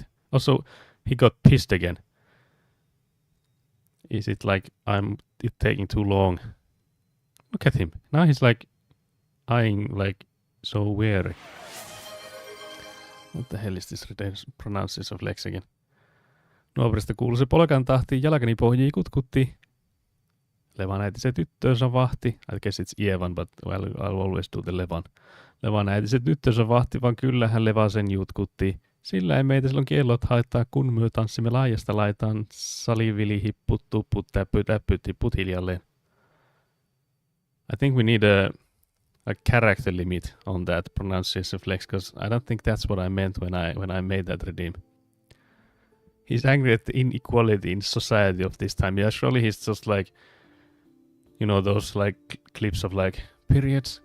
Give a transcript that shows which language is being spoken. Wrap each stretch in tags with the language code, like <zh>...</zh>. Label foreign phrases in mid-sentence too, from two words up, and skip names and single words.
<en>Also, he got pissed again. Is it like it's taking too long? Look at him. Now he's like eyeing like so wary. What the hell is this pronunciation of legs again?</en> <fi>Nuoprista kuului se polkan tahtiin, jalkani pohjii kutkutti. Levan äiti se tyttöönsä vahti.</fi> <en>I guess it's Ievan, but well, I'll always do the Levan.</en> <fi>Levan äiti se tyttöönsä vahti, vaan kyllähän Leva sen jutkutti. Sillä ei meitä silloin kellot haittaa, kun myö tanssimme laajasta laitaan. Salivili, hipput, tupput, täpyt, tipput hiljalleen.</fi> <en>I think we need a character limit on that pronunciation flex, because I don't think that's what I meant when I made that redeem. He's angry at the inequality in society of this time. Yeah, surely he's just like, you know, those like clips of like periods.</en>